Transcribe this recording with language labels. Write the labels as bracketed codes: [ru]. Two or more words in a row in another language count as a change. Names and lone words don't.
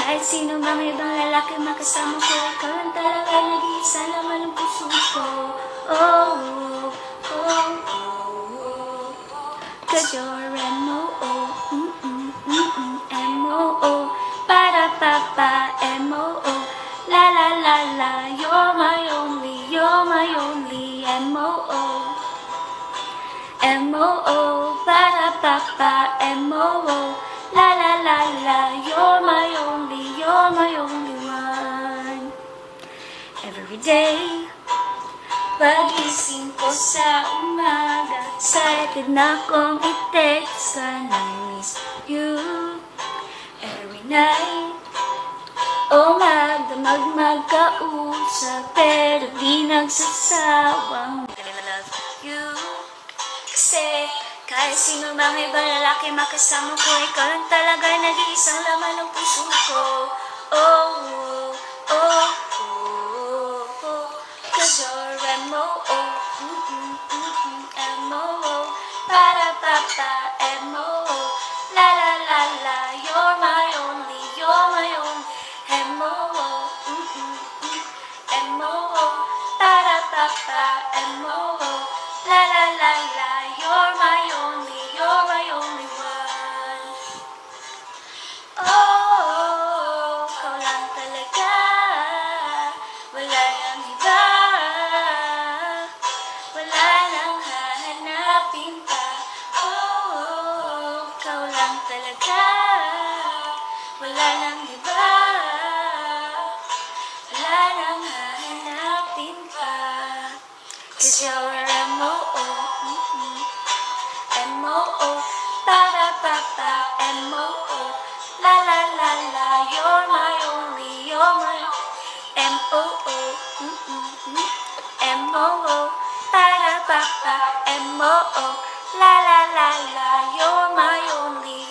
[tl] sino mang ibang lalaki makasama ko, ikaw lang talaga nag-iisa laman ng puso ko. [en] Oh, oh, oh, 'cause you're M.O.O. M.O.O. Para papa M.O.O. La la la la, you're my only M.O.O. M.O.O. Para papa M.O.O. La la la la, you're my only one. Every day, [tl] pagising ko sa umaga, excited na akong i-text ka na [en] miss you. Every night, [tl] magdamag magkausap, pero di nagsasawang [en] love you. [tl] Kasi kahit sino mang ibang lalaki makasama ko, ikaw lang talaga nag-iisang laman ng puso ko. [en] Oh, oh, oh, oh, 'cause you're M.O.O. M.O.O. Para papa M.O.O. La la la la, you're my only M.O.O. M.O.O. Para papa M.O.O. La la la la, you're my only one. [tl] Oh, ikaw lang talaga, wala nang iba, wala nang hahanapin pa. Oh, ikaw lang talaga, wala nang iba, wala nang hahanapin pa. [en] 'Cause you're M.O.O. M.O.O. Para papa M.O.O. La la la la, you're my M.O.O. M.O.O. Para papa M.O.O. La la la la, you're my only